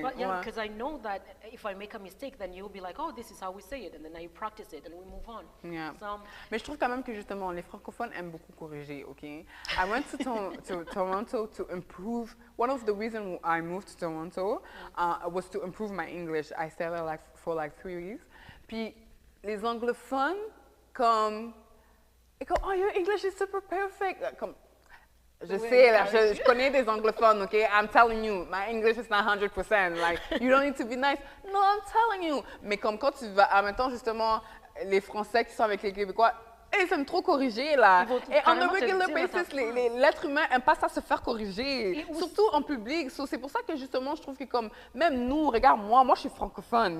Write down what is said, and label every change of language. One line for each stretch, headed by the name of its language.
English: But because I know that if I make a mistake, then you'll be like, oh, this is how we say it, and then I practice it, and we move on. Yeah. So,
French: mais je trouve quand même que justement, les francophones aiment beaucoup corriger, okay?
English: I went to Toronto to improve, one of the reasons I moved to Toronto was to improve my English. I stayed there for 3 weeks.
French: Puis, les anglophones, comme,
English: oh, your English is super perfect.
French: Comme, je sais, là, je connais des anglophones, okay?
English: I'm telling you, my English is not 100%. Like, you don't need to be nice. No, I'm telling you.
French: Mais comme quand tu vas, admettons justement, les Français qui sont avec les Québécois, ils aiment trop corriger, là. Et
English: on a regular basis,
French: l'être humain n'aime pas ça se faire corriger, surtout en public. So, c'est pour ça que, justement, je trouve que, comme, même nous, regarde, moi, je suis francophone.